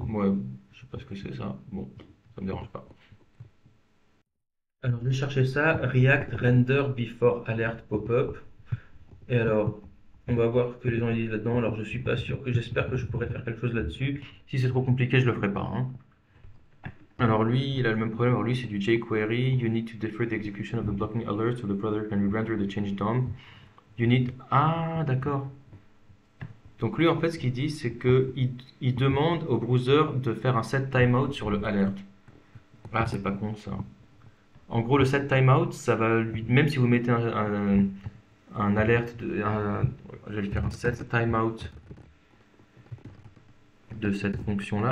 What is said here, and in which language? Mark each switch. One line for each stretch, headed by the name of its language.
French: Ouais, je sais pas ce que c'est ça. Bon, ça me dérange pas. Alors, je vais chercher ça,
English: React Render Before Alert Pop-up.
French: Et alors, on va voir ce que les gens disent là-dedans. Alors, je suis pas sûr que j'espère que je pourrais faire quelque chose là-dessus. Si c'est trop compliqué, je le ferai pas, hein. Alors lui, il a le même problème. Alors lui, c'est du jQuery.
English: You need to defer the execution of the blocking alert so the browser can render the change DOM. You need...
French: Ah, d'accord. Donc lui, en fait, ce qu'il dit, c'est que il demande au browser de faire un set timeout sur le alert. Ah, c'est pas con ça. En gros, le set timeout, ça va lui... Même si vous mettez un alerte... je vais lui faire un set timeout de cette fonction-là.